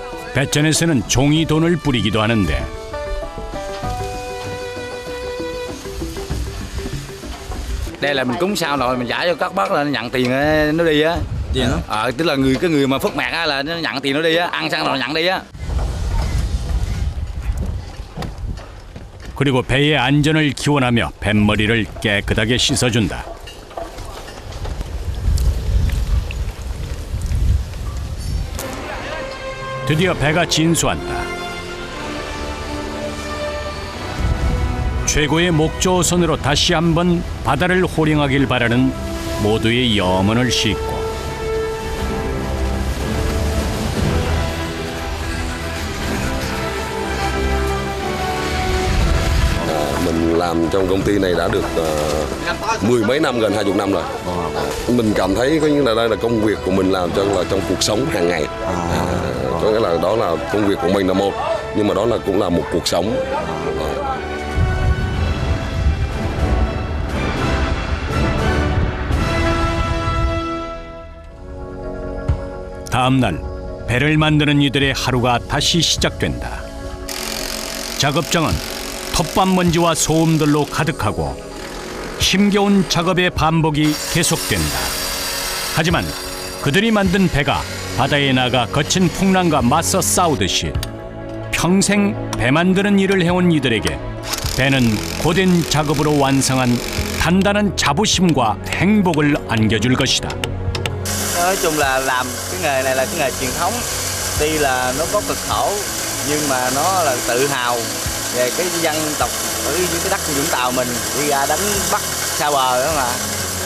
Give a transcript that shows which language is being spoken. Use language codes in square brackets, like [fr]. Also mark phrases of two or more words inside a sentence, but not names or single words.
[ko] 배전에서는 종이 돈을 뿌리기도 하는데 [vi] Đây là mình cúng sao rồi mình trả cho các bác là nó nhận tiền nó đi á. Tiền đó? Tức là cái người mà phất mạc á là nó nhận tiền nó đi á, ăn xong rồi nhận đi á. [ko] 그리고 배의 안전을 기원하며 뱃머리를 깨끗하게 씻어준다. 드디어 배가 진수한다. 최고의 목조선으로 다시 한번 바다를 호령하길 바라는 모두의 염원을 싣고 [vi] Mình làm trong công ty này đã được mười mấy năm, gần 20 năm rồi. Mình cảm thấy có những là đây là công việc của mình làm trong cuộc sống hàng ngày. Có nghĩa là đó là công việc của mình là một, nhưng mà đó là cũng là một cuộc sống. [ko] 다음 날 배를 만드는 이들의 하루가 다시 시작된다. 작업장은 텃밭 먼지와 소음들로 가득하고 힘겨운 작업의 반복이 계속된다. 하지만 그들이 만든 배가 바다에 나가 거친 풍랑과 맞서 싸우듯이 평생 배 만드는 일을 해온 이들에게 배는 고된 작업으로 완성한 단단한 자부심과 행복을 안겨줄 것이다. [vi] Nói chung là làm cái nghề này là cái nghề truyền thống. Tuy là nó có cực khổ nhưng mà nó là tự hào về cái dân tộc ở cái đất của Vũng Tàu mình đi ra đánh bắt xa bờ đó mà.